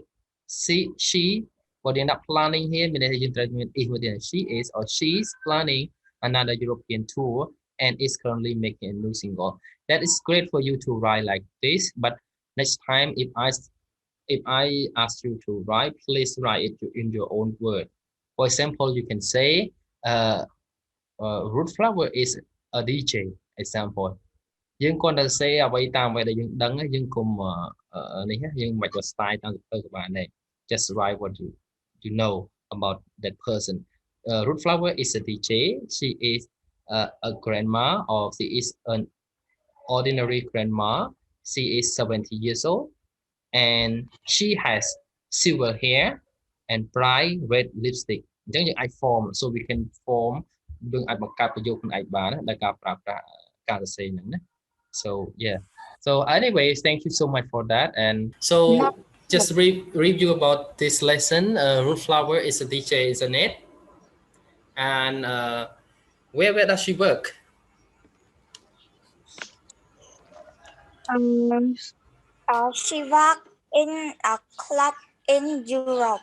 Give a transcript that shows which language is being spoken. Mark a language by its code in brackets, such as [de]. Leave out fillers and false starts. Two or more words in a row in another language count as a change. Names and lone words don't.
[en] She for the not planning here, she is or she's planning another European tour and is currently making a new single. That is great for you to write like this, but next time if I ask you to write, please write it in your own word. For example, you can say Root Flower is a DJ. Example. [km] យើងគ្រាន់តែ say អ្វីតាមអ្វីដែលយើងដឹងយើងកុំនេះយើងមិនបាច់ style តាមទៅក៏បានដែរ [en] just write what you know about that person. Root Flower is a DJ. She is a grandma or she is an ordinary grandma. She is 70 years old and she has silver hair and bright red lipstick. [km] អញ្ចឹងយើងអាច form [en] so we can form [km] យើងអាចបង្កើតប្រយោគខ្លួនឯងបានដោយការប្រើប្រាស់ការសរសេរហ្នឹងណា [en] So yeah. So anyways, thank you so much for that. And so just review about this lesson. Root Flower is a DJ, isn't it? And where does she work? She works in a club in Europe.